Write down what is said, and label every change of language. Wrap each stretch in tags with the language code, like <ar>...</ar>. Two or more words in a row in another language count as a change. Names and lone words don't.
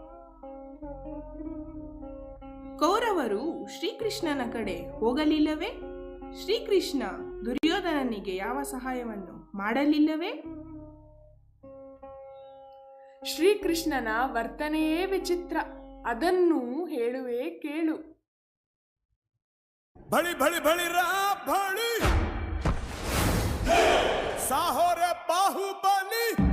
<kn>ಕೌರವರು ಶ್ರೀಕೃಷ್ಣನ ಕಡೆ ಹೋಗಲಿಲ್ಲವೇ? ಶ್ರೀಕೃಷ್ಣ ದುರ್ಯೋಧನನಿಗೆ ಯಾವ ಸಹಾಯವನ್ನು ಮಾಡಲಿಲ್ಲವೇ? ಶ್ರೀಕೃಷ್ಣನ ವರ್ತನೆಯೇ ವಿಚಿತ್ರ. ಅದನ್ನು ಹೇಳುವೆ ಕೇಳು.</kn> <te>భళి భళి భళి రా భళి సాహో రే బాహుబలి</te>